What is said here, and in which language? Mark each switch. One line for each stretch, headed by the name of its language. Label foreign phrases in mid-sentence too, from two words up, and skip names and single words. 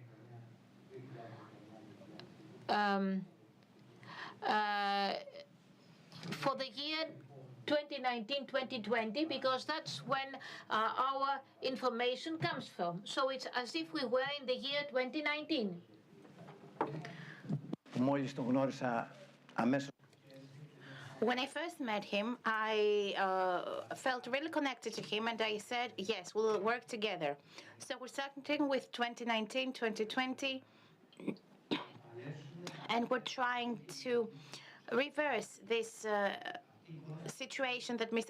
English: for the year 2019-2020, because that's when our information comes from. So it's as if we were in the year 2019.
Greek: Μόλις τον γνώρισα αμέσως.
English: When I first met him, I felt really connected to him, and I said, yes, we'll work together. So we're starting with 2019, 2020, and we're trying to reverse this situation that Mr.